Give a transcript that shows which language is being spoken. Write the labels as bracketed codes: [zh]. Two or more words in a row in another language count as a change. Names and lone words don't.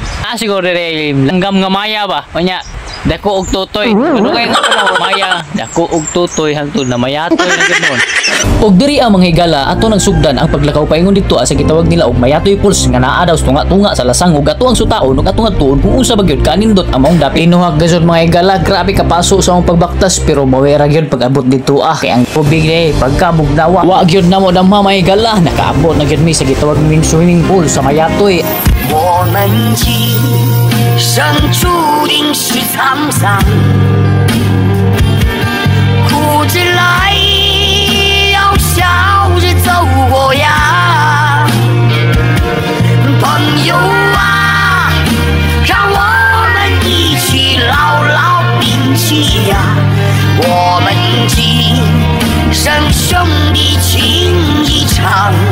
[ceb] Siguro diri langgam nga maya ba unya dako og tutoy ano kay nga maya dako og tutoy hangtod na Mayatoy na gidnon og diri ang mga higala ato nagsugdan ang paglakaw paingon dito sa gitawag nila og Mayatoy Falls nga naa daw tunga-tunga sa lasang ug ato ang sutaon ug atong tuon kung usa ba gyud kanindot among dapi pinuhag gazon mga higala grabe kapaso sa among pagbaktas pero mawera gyud pag-abot dito kay ang tubig ni pagkabugnawa wa gyud namo na mga higala nakaabot na gyud mi sa gitawag ning [en] swimming pool [ceb] sa Mayatoy. [zh] 我们今生注定是沧桑，哭着来，要笑着走过呀，朋友啊，让我们一起牢牢铭记呀，我们今生兄弟情一场。